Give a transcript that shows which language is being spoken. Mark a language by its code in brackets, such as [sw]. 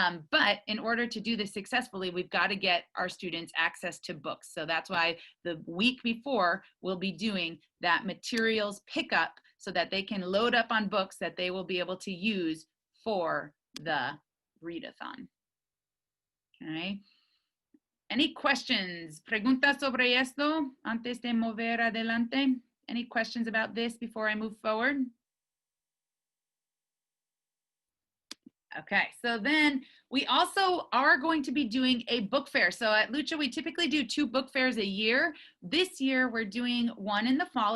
[en] But in order to do this successfully, we've got to get our students access to books. So that's why the week before, we'll be doing that materials pickup so that they can load up on books that they will be able to use for the Readathon. Okay. Any questions? [es] Preguntas sobre esto antes de mover adelante? [en] Any questions about this before I move forward? Okay, so then we also are going to be doing a book fair. So at Lucha, we typically do 2 book fairs a year. This year, we're doing one in the fall.